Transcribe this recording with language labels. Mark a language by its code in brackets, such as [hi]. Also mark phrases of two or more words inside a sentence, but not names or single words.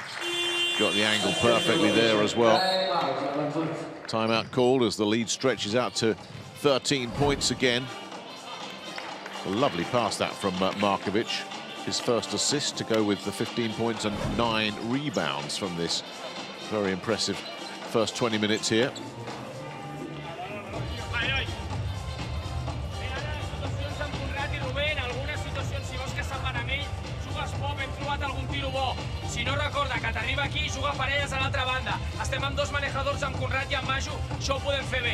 [en] Got the angle perfectly there as well. Timeout called as the lead stretches out to 13 points again. A lovely pass that from Markovic. His first assist to go with the 15 points and 9 rebounds from this very impressive first 20 minutes here. [ca] Si no recorda que t'arriba aquí i juga parelles a l'altra banda. Estem amb dos manejadors, amb Conrad i amb Maju, això ho podem fer bé.